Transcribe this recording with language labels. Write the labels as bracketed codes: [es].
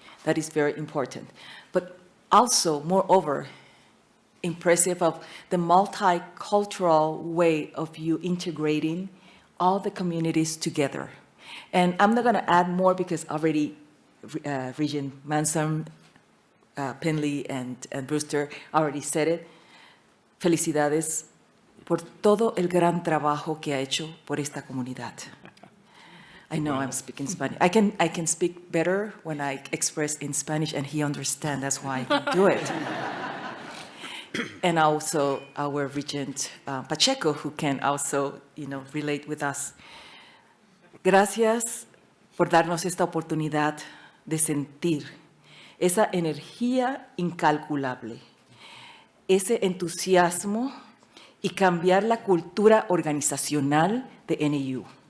[en] That is very important. But also, moreover, impressive of the multicultural way of you integrating all the communities together. And I'm not going to add more because already Regent Manson, Penley, and Brewster already said it. [es] Felicidades por todo el gran trabajo que ha hecho por esta comunidad. [en] I know I'm speaking Spanish. I can speak better when I express in Spanish and he understands. That's why I can do it. And also our Regent Pacheco, who can also, relate with us. [es] Gracias por darnos esta oportunidad de sentir esa energía incalculable, ese entusiasmo y cambiar la cultura organizacional de NAU.